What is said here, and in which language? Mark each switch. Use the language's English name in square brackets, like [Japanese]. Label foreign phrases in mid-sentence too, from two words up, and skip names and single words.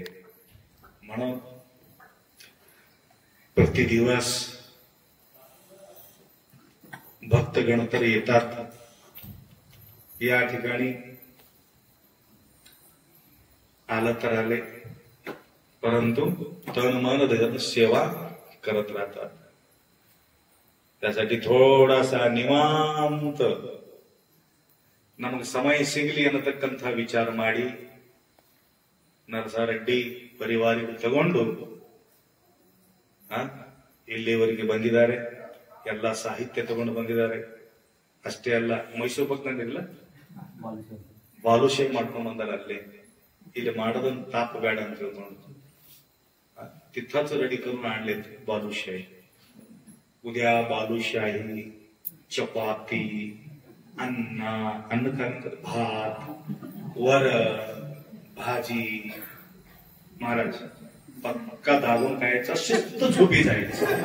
[Marathi] म्हणून प्रतिदिवस भक्तगण तर येतात या ठिकाणी, आलं तर आले, परंतु तन मन धन सेवा करत राहतात. त्यासाठी थोडासा निवांत [Kannada] ನಮಗೆ ಸಮಯ ಸಿಗಲಿ ಅನ್ನತಕ್ಕಂಥ ವಿಚಾರ ಮಾಡಿ ನರಸಾರೆಡ್ಡಿ ಪರಿವಾರ ತಗೊಂಡು ಇಲ್ಲಿವರೆಗೆ ಬಂದಿದ್ದಾರೆ. ಎಲ್ಲ ಸಾಹಿತ್ಯ ತಗೊಂಡು ಬಂದಿದ್ದಾರೆ. ಅಷ್ಟೇ ಅಲ್ಲ, ಮೈಸೂರು ಬಂದಿಲ್ಲ, ಬಾಲುಶಾಹಿ ಮಾಡ್ಕೊಂಡು ಬಂದಾರ. ಅಲ್ಲೇ ಇಲ್ಲಿ ಮಾಡೋದನ್ನ ತಾಪ ಬೇಡ ಅಂತ ತಿಳ್ಕೊಂಡು [Marathi] तिथंच रेडी करून आणले बालुशाही. उद्या बालुशाही, चपाती, अन्न काय म्हणतात, भात, वरण, भाजी. महाराज पक्का दाबून खायचा, शिस्त झोपी जायचं.